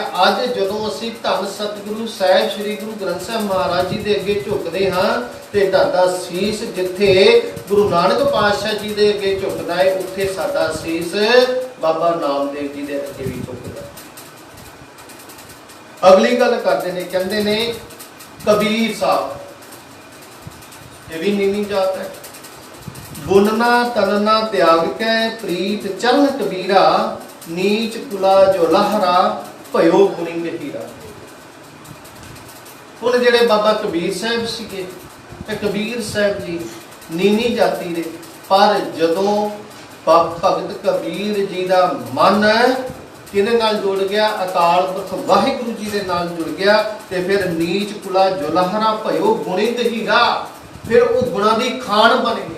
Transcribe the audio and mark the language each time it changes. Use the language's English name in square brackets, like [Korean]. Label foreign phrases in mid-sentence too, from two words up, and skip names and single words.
[Punjabi] ਅੱਜ ਜਦੋਂ ਅਸੀਂ ਧੰਨ ਸਤਿਗੁਰੂ ਸਾਹਿਬ ਸ੍ਰੀ ਗੁਰੂ ਗ੍ਰੰਥ ਸਾਹਿਬ ਮਹਾਰਾਜ ਜੀ ਦੇ ਅੱਗੇ ਝੁਕਦੇ ਹਾਂ ਤੇ ਸਾਡਾ ਸੀਸ ਜਿੱਥੇ ਗੁਰੂ ਨਾਨਕ ਪਾਤਸ਼ਾਹ ਜੀ ਦੇ ਅੱਗੇ ਝੁਕਦਾ ਹੈ, ਉੱਥੇ ਸਾਡਾ ਸੀਸ ਬਾਬਾ ਨਾਮਦੇਵ ਜੀ ਦੇ ਅੱਗੇ ਵੀ ਝੁਕਦਾ। ਅਗਲੀ ਗੱਲ ਕਰਦੇ ਨੇ, ਕਹਿੰਦੇ ਨੇ ਕਬੀਰ ਸਾਹਿਬ, ਇਹ ਵੀ ਨੀਨੀ ਜਾਤ ਹੈ। [Braj] बुनना तनना त्याग कै प्रीत चरण कबीरा, नीच कुला जो लहरा भयो गुणिंग हीरा। [Punjabi] ਹੁਣ ਜਿਹੜੇ ਬਾਬਾ ਕਬੀਰ ਸਾਹਿਬ ਸੀਗੇ ਤੇ ਕਬੀਰ ਸਾਹਿਬ ਜੀ ਨੀਨੀ ਜਾਤੀ ਦੇ, ਪਰ ਜਦੋਂ ਭਗਤ ਕਬੀਰ ਜੀ ਦਾ ਮਨ ਕਿਹਦੇ ਨਾਲ ਜੁੜ ਗਿਆ? ਅਕਾਲ ਪੁਰਖ ਵਾਹਿਗੁਰੂ ਜੀ ਦੇ ਨਾਲ ਜੁੜ ਗਿਆ [Braj] ਤੇ ਫਿਰ ਨੀਚ ਕੁਲਾ ਜੋ ਲਹਰਾ ਭਯੋ ਗੁਣਿੰਗ ਹੀਰਾ, [Punjabi] ਫਿਰ ਉਹ ਗੁਣਾਂ ਦੀ ਖਾਨ ਬਣ ਗਏ।